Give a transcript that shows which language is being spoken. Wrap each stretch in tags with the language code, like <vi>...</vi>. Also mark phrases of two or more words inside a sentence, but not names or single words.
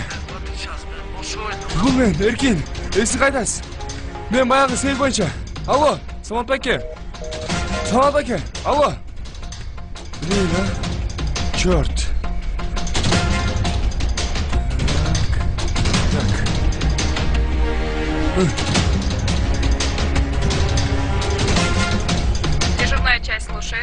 <kk>Бұл мен, Эркин, есі қайдасыз? Мен баяғы сейіл бойынша. Алло, Самат аке. Самат аке, алло.</kk> <ru>Блин, Черт. Дежурная часть слушает.</ru>